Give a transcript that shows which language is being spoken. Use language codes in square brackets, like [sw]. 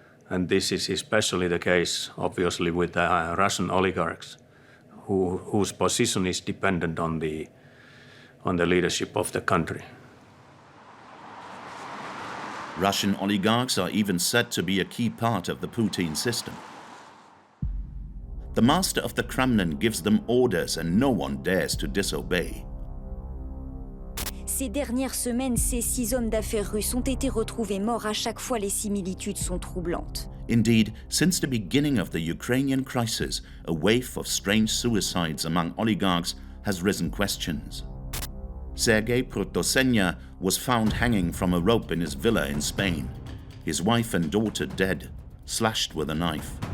[en] And this is especially the case, obviously, with the Russian oligarchs, whose position is dependent on the leadership of the country. Russian oligarchs are even said to be a key part of the Putin system. The master of the Kremlin gives them orders and no one dares to disobey. [fr] Ces dernières semaines, ces 6 hommes d'affaires russes ont été retrouvés morts. À chaque fois, les similitudes sont troublantes. [en] Indeed, since the beginning of the Ukrainian crisis, a wave of strange suicides among oligarchs has risen questions. Sergei Protosenya was found hanging from a rope in his villa in Spain. His wife and daughter dead, slashed with a knife.